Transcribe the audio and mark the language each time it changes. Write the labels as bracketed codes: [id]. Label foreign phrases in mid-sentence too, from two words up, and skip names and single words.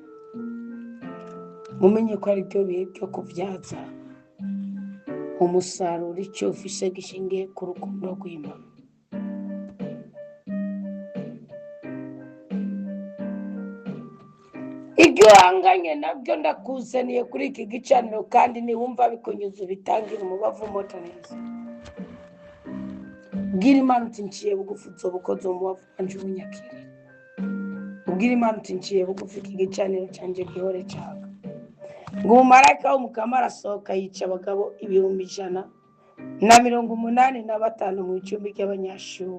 [rn] Mumenye ko ari byo bihe byo kubyaza umusaruro icyo ufise gishingiye ku rukundo rw'Imana. ibyo uhanganye nabyo ndakuzaniye kuri iki gicaniro, kandi niwumva bikunyuze ubitangire umubavu umota neza. Ubwira Imana uti nciye bugufi uzoba ukoze umubavu wanje ubunyakirire. Ubwira Imana uti nciye bugufi iki gicaniro canje gihore caka. Ngo umumarayika w'Umukama arasohoka yica abagabo 185 mu icumbi ry'Abanyashuri.